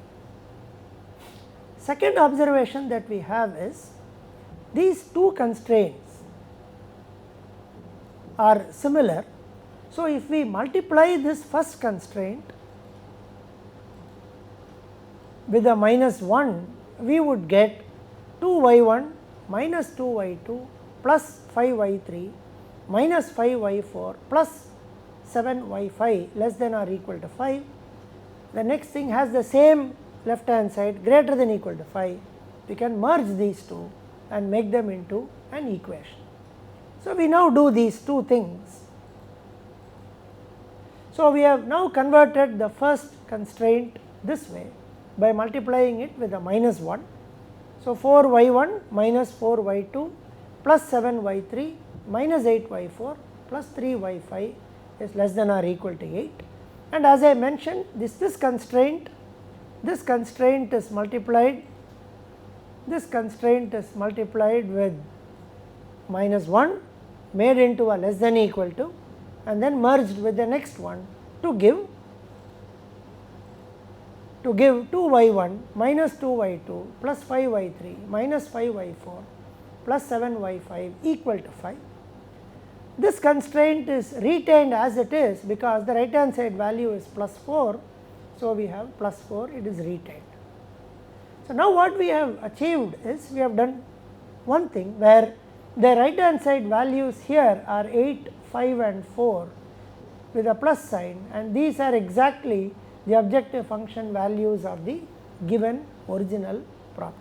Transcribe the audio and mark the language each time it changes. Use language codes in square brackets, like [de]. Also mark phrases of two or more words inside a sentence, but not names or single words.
[en] Second observation that we have is, these two constraints are similar. So, if we multiply this first constraint with a minus 1, we would get 2y1 minus 2y2 plus 5y3 minus 5y4 plus 7y5 less than or equal to 5. The next thing has the same left hand side greater than or equal to 5. We can merge these two and make them into an equation. So, we now do these two things. So, we have now converted the first constraint this way by multiplying it with a minus 1. So, 4y1 minus 4y2 plus 7y3 minus 8y4 plus 3y5 is less than or equal to 8. And as I mentioned, this constraint is multiplied, with minus 1 made into a less than or equal to, and then merged with the next one to give 2y1 minus 2y2 plus 5y3 minus 5y4 plus 7y5 equal to 5. This constraint is retained as it is because the right hand side value is plus 4. So, we have plus 4, it is retained. So, now what we have achieved is, we have done one thing where the right hand side values here are 8, 5 and 4 with a plus sign, and these are exactly the objective function values of the given original problem.